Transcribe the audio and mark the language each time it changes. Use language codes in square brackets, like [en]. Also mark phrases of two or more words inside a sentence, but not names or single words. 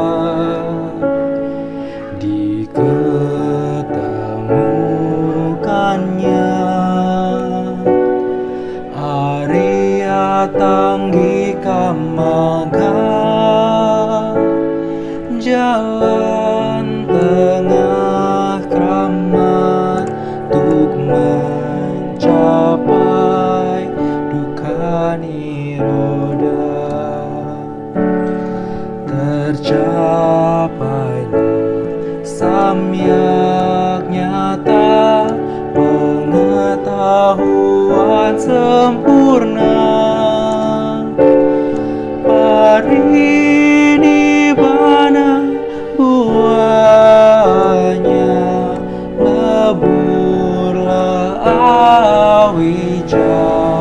[id] Diketemukannya [pi] Arya Tanggika Magga, [id] jalan tengah kramat untuk mencapai [pi] dukkha nirodha. [id] Tercapailah [sa] samyak nyata, [id] pengetahuan sempurna, parinibbana buahnya, leburlah awija.